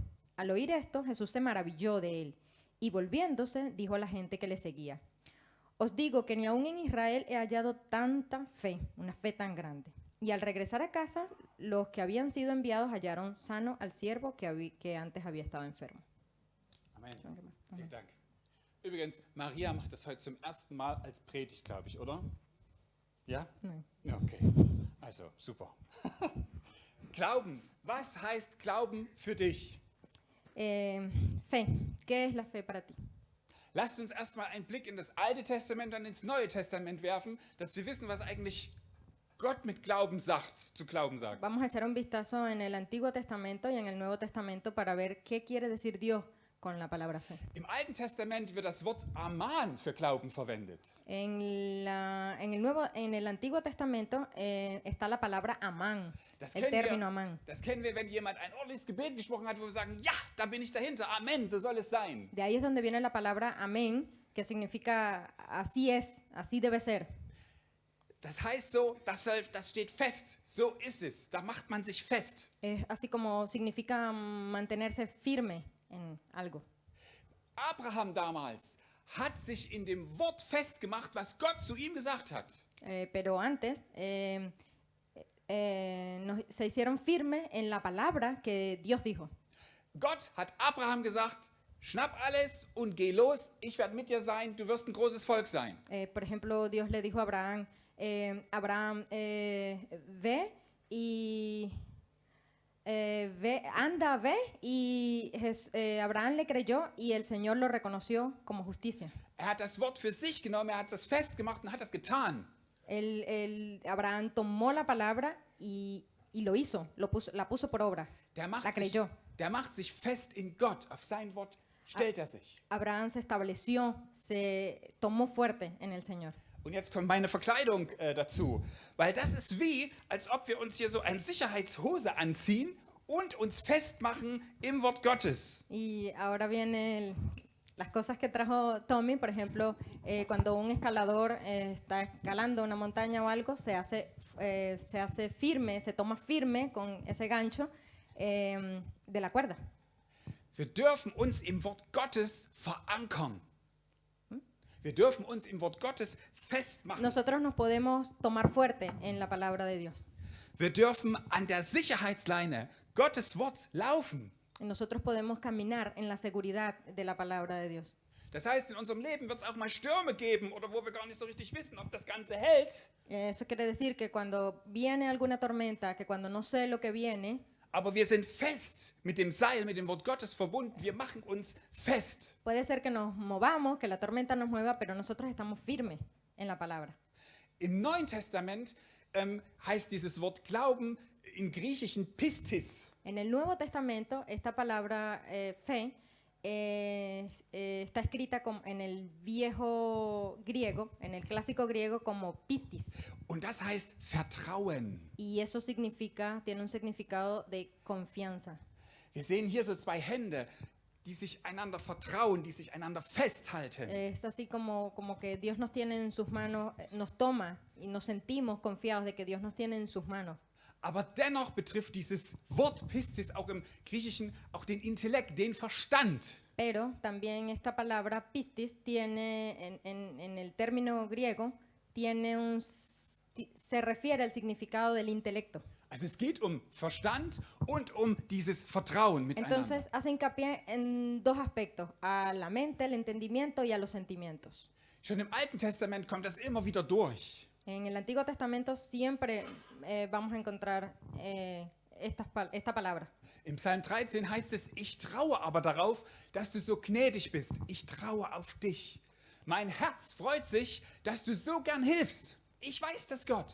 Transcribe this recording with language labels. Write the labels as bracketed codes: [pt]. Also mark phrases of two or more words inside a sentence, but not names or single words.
[es] Al oír esto, Jesús se maravilló de él, y volviéndose, dijo a la gente que le seguía, os digo que ni aún en Israel he hallado tanta fe, una fe tan grande. Y al regresar a casa, los que habían sido enviados hallaron sano al siervo que antes había estado enfermo. [de] Amen. Vielen Dank. Übrigens, Maria macht das heute zum ersten Mal als Predigt, glaube ich, oder? Ja? Nein. Ja, okay. Also, super. Glauben. Was heißt Glauben für dich? [es] Fe. ¿Qué es la fe para ti? [de] Lasst uns erstmal einen Blick in das Alte Testament und ins Neue Testament werfen, dass wir wissen, was eigentlich Gott mit Glauben sagt, zu Glauben sagt. [es] Vamos a echar un vistazo en el Antiguo Testamento y en el Nuevo Testamento para ver qué quiere decir Dios con la palabra fe. [de] Im Alten Testament wird das Wort Aman für Glauben verwendet. [es] En el Antiguo Testamento está la palabra amán, el término amán. [de] Das kennen wir, wenn jemand ein ordentliches Gebet gesprochen hat, wo wir sagen, ja, da bin ich dahinter, Amen, so soll es sein. [es] De ahí es donde viene la palabra amén, que significa así es, así debe ser. [de] Das heißt so, das steht fest, so ist es, da macht man sich fest. [es] Es así como significa mantenerse firme en algo. [de] Abraham damals hat sich in dem Wort festgemacht, was Gott zu ihm gesagt hat. [es] Pero antes se hicieron firmes en la palabra que Dios dijo. [de] Gott hat Abraham gesagt, schnapp alles und geh los, ich werde mit dir sein, du wirst ein großes Volk sein. [es] Por ejemplo, Dios le dijo a Abraham, ve y ve y Abraham le creyó y el Señor lo reconoció como justicia. [de] hat das Wort für sich genommen, hat das festgemacht und hat das getan. [es] Abraham tomó la palabra y lo hizo, la puso por obra, la creyó. [de] Der macht sich fest in Gott, auf sein Wort stellt sich. [es] Abraham se estableció, se tomó fuerte en el Señor. [de] Und jetzt kommt meine Verkleidung dazu, weil das ist wie, als ob wir uns hier so eine Sicherheitshose anziehen und uns festmachen im Wort Gottes. [es] Y ahora vienen las cosas que trajo Tommy, por ejemplo, cuando un escalador está escalando una montaña o algo, se hace firme, se toma firme con ese gancho de la cuerda. [de] Wir dürfen uns im Wort Gottes verankern. Wir dürfen uns im Wort Gottes festmachen. [es] Nosotros nos podemos tomar fuerte en la palabra de Dios. [de] Wir dürfen an der Sicherheitsleine Gottes Wort laufen. [es] Nosotros podemos caminar en la seguridad de la palabra de Dios. [de] Das heißt, in unserem Leben wird es auch mal Stürme geben oder wo wir gar nicht so richtig wissen, ob das Ganze hält. [es] Eso quiere decir que cuando viene alguna tormenta, que cuando no sé lo que viene, [de] Aber wir sind fest mit dem Seil, mit dem Wort Gottes verbunden. Wir machen uns fest. [es] Puede ser que nos movamos, que la tormenta nos mueva, pero nosotros estamos firmes en la palabra. [de] Im Neuen Testament heißt dieses Wort Glauben im Griechischen Pistis. [es] En el Nuevo Testamento, esta palabra fe está escrita en el viejo griego, en el clásico griego, como pistis. [de] Und das heißt Vertrauen. [es] Y eso significa, tiene un significado de confianza. [de] Wir sehen hier so zwei Hände, die sich einander vertrauen, die sich einander festhalten. [es] Es así como que Dios nos tiene en sus manos, nos toma y nos sentimos confiados de que Dios nos tiene en sus manos. [de] Aber dennoch betrifft dieses Wort Pistis auch im Griechischen auch den Intellekt, den Verstand. [es] Pero también esta palabra pistis tiene, en el término griego, tiene se refiere al significado del intelecto. [de] Also es geht um Verstand und um dieses Vertrauen miteinander. [es] Entonces hace hincapié en dos aspectos, a la mente, el entendimiento y a los sentimientos. [de] Schon im Alten Testament kommt das immer wieder durch. [es] En el Antiguo Testamento siempre vamos a encontrar esta palabra. [de] Im Psalm 13 heißt es, ich traue aber darauf, dass du so gnädig bist. Ich traue auf dich. Mein Herz freut sich, dass du so gern hilfst. Ich weiß das, Gott.